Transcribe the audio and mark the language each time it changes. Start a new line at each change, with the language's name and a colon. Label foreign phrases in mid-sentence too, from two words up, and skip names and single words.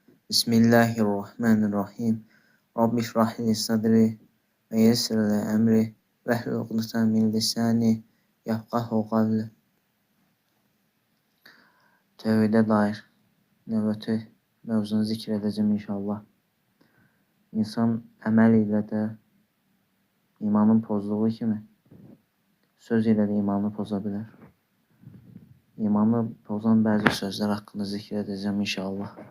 Arabic: بسم الله الرحمن الرحيم. رب اشرح لي صدري ويسر لي أمري واحلل عقدة من لساني يفقهوا قولي.
Azerbaijani: Tevhide dair növbəti mövzunu zikr edəcəm inşallah. İnsan əməl ilə də imanın pozduğu kimi söz ilə də imanı poza bilər. İmanı pozan bəzi sözlər haqqında zikr edəcəm inşallah.